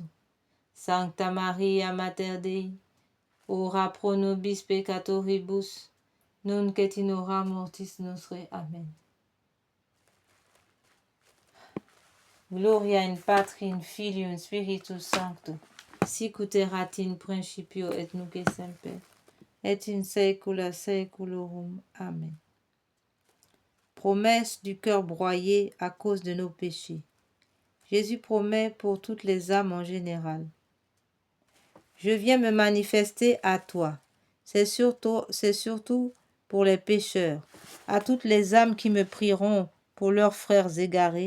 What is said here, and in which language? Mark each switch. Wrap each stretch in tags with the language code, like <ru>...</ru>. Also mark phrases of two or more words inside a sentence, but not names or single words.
<la>Sancta Maria, Mater Dei, ora pro nobis peccatoribus, nunc et in hora mortis nostre. Amen. Gloria in Patri, in Filio, in Spiritus Sancto, sicut erat in principio et nunc et semper, et in saecula saeculorum. Amen.</la> <fr>Promesse du cœur broyé à cause de nos péchés. Jésus promet pour toutes les âmes en général. Je viens me manifester à toi. C'est surtout pour les pécheurs, à toutes les âmes qui me prieront pour leurs frères égarés.</fr>